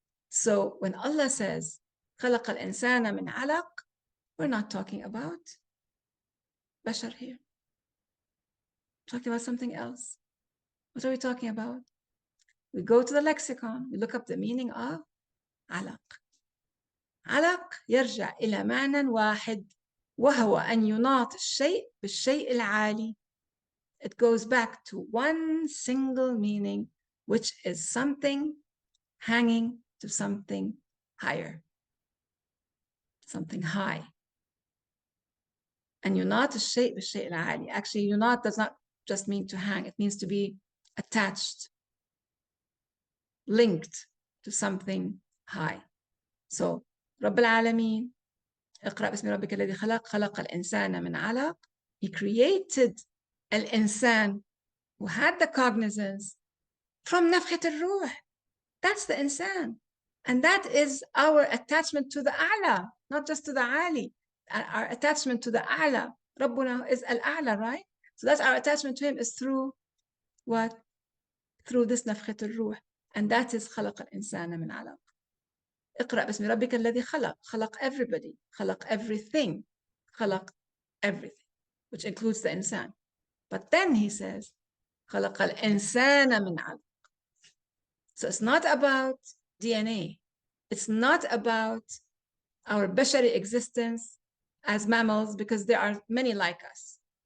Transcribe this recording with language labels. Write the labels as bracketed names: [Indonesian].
[English] So when Allah says [Arabic] خلق الإنسان من علق, [English] we're not talking about bashar here. We're talking about something else. What are we talking about? We go to the lexicon, we look up the meaning of علق. [Arabic] علق يرجع إلى معنى واحد وهو أن يناط الشيء بالشيء العالي. [English] It goes back to one single meaning, which is something hanging to something higher, something high. [Arabic] And يناط الشيء بالشيء العالي. [English] Actually, يناط does not just mean to hang. It means to be attached, linked to something high. [Arabic] So, رب العالمين, اقرأ باسم ربك الذي خلق, خلق الإنسان من علق. [English] He created الإنسان who had the cognizance from [Arabic] نفخة الروح. [English] That's the إنسان. And that is our attachment to the أعلى, not just to the عالي. Our attachment to the أعلى. ربنا is الأعلى, right? So that's our attachment to him is through what? Through this [Arabic] نفخة الروح. [English] And that is [Arabic] خلق الإنسان من علق. اقرأ باسم ربك الذي خلق. [English] خلق everybody. خلق everything. خلق everything, which includes the إنسان. But then he says [Arabic] خلق الإنسان من علق. [English] So it's not about DNA. It's not about our bashari existence as mammals, because there are many like us.